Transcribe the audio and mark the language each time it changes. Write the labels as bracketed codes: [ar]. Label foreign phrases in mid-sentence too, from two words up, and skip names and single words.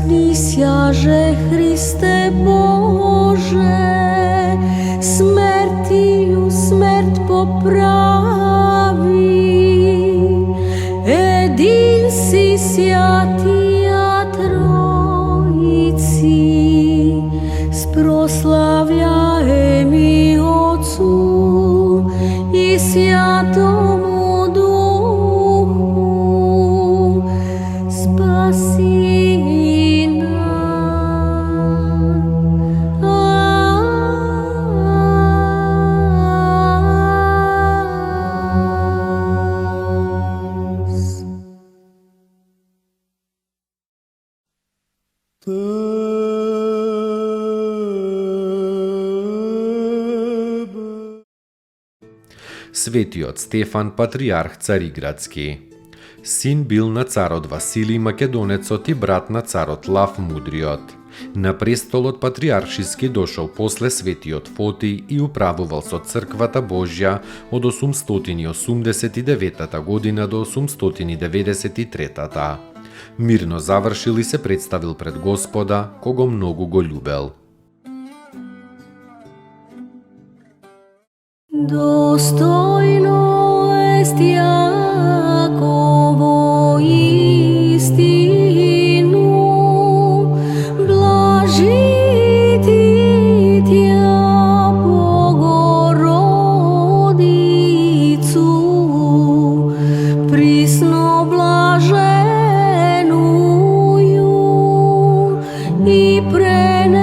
[cu] присяже Христе Боже, смертію смерть поправи, един си святия Троиці, спрославляем и Отцу и Святому Духу, спаси нас. [mk] Светиот Стефан, патриарх Цариградски. Син бил на царот Василий Македонецот и брат на царот Лав Мудриот. На престолот патриаршиски дошол после светиот Фотий и управувал со црквата Божја од 889 година до 893. Мирно завршил и се представил пред Господа, кого многу го љубел. [cu] Достойно ест Јаково истину, блажити Тја Богородицу, присно блаженују и